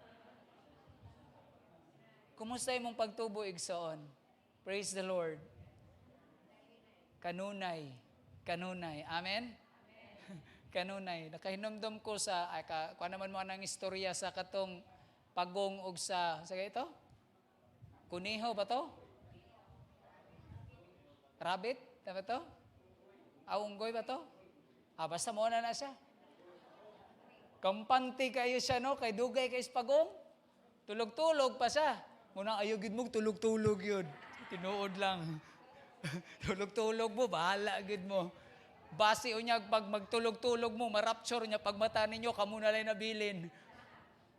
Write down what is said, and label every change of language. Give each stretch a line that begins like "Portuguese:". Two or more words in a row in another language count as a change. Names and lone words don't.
Cebuano: Kumusta imong pagtubo igsoon?
English: Praise the Lord. Kanunay.
Cebuano: Kanunay. Amen? Kanunay. Nakahinumdum ko sa, kuha naman mo ng istorya sa katong pagong og sa ito? Kuniho ba to? Rabbit? Ba to? Aunggoy ba to? Basta mo na siya. Kampante kayo siya, no? Kay dugay kay pagong. Tulog-tulog pa siya. Munang ayogid mo, tulog-tulog yun. Tinuod lang. Tulog-tulog mo, bahala agad mo. Basi o niya, pag magtulog-tulog mo, marapture niya, pag mata ninyo, kamo na lang nabilin.